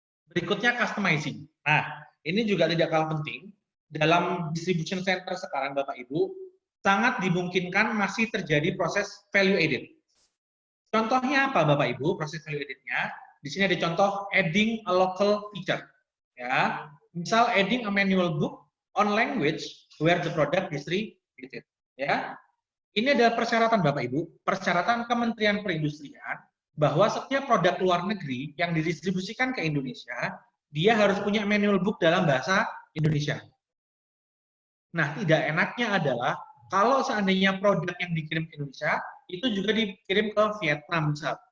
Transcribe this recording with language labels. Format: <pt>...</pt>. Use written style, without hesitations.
<id>Berikutnya customizing. Nah, ini juga tidak kalah penting. Dalam distribution center sekarang Bapak Ibu, sangat dimungkinkan masih terjadi proses value added. Contohnya apa Bapak Ibu proses value added-nya? Di sini ada contoh</id> <en>adding a local feature.</en> <id>Ya, misal</id> <en>adding a manual book on language where the product distributed.</en> <id>Ya, ini adalah persyaratan Bapak Ibu, persyaratan Kementerian Perindustrian bahwa setiap produk luar negeri yang didistribusikan ke Indonesia, dia harus punya manual book dalam bahasa Indonesia. Nah, tidak enaknya adalah kalau seandainya produk yang dikirim ke Indonesia, itu juga dikirim ke Vietnam, misal.</id>